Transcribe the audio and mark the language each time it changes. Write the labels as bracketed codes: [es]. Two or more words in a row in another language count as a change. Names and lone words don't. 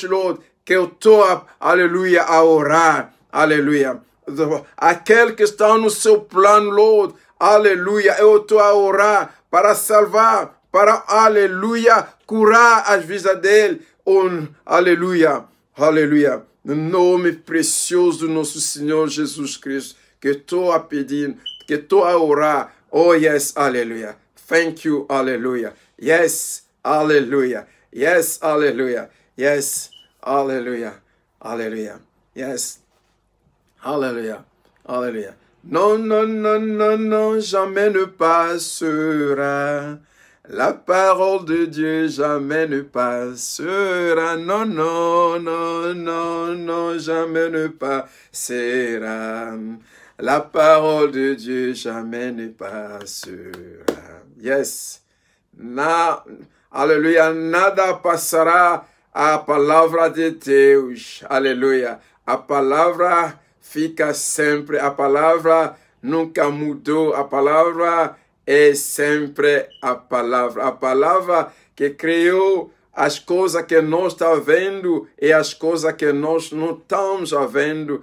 [pt] Lord, que eu estou, aleluia, a orar, aleluia, aquele que está no seu plano, Lord, aleluia, eu estou a orar para salvar, para, aleluia, curar as vidas dele, aleluia, aleluia, no nome precioso do nosso Senhor Jesus Cristo, que estou a pedir, que estou a orar. [en] Oh, yes, hallelujah. Thank you, hallelujah. Yes, hallelujah. Yes, hallelujah. Yes, hallelujah. Hallelujah. Yes, hallelujah. Hallelujah. [fr] Non, non, non, non, non, jamais ne passera. La parole de Dieu jamais ne passera. Non, non, non, non, non, jamais ne passera. La parole de Dieu jamais ne passera. [pt] Yes. Aleluia. Nada passará a palavra de Deus. Aleluia. A palavra fica sempre. A palavra nunca mudou. A palavra é sempre a palavra que criou as coisas que nós estamos vendo e as coisas que nós não estamos vendo.